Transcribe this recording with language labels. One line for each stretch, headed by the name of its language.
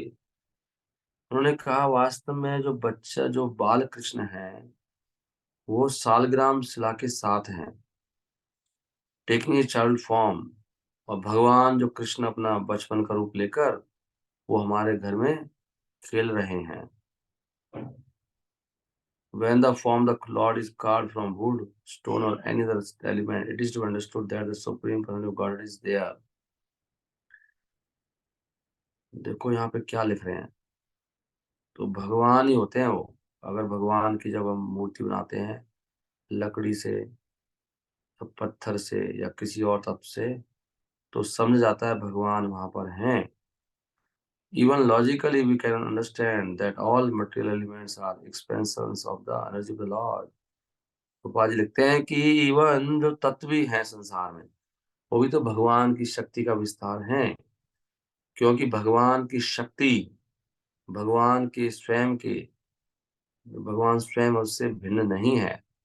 Hindi: उन्होंने कहा वास्तव में जो बच्चा, जो बाल कृष्ण है, वो सालग्राम शिला के साथ हैं,
English: Taking a child form.
Hindi: और भगवान जो कृष्ण अपना बचपन का रूप लेकर वो हमारे घर में खेल रहे हैं।
English: When the form the Lord is carved from wood, stone or any other element, it is to be understood that the supreme personality of God is there।
Hindi: देखो यहाँ पे क्या लिख रहे हैं, तो भगवान ही होते हैं वो। अगर भगवान की जब हम मूर्ति बनाते हैं लकड़ी से या पत्थर से या किसी और तत्व से, तो समझ जाता है भगवान वहां पर हैं।
English: Even logically we can understand that all material elements are expansions of the energy of the Lord।
Hindi: Gopal ji लिखते हैं कि इवन जो तत्व भी हैं संसार में, वो भी तो भगवान की शक्ति का विस्तार है। क्योंकि भगवान की शक्ति, भगवान के स्वयं के, भगवान स्वयं उससे भिन्न नहीं है।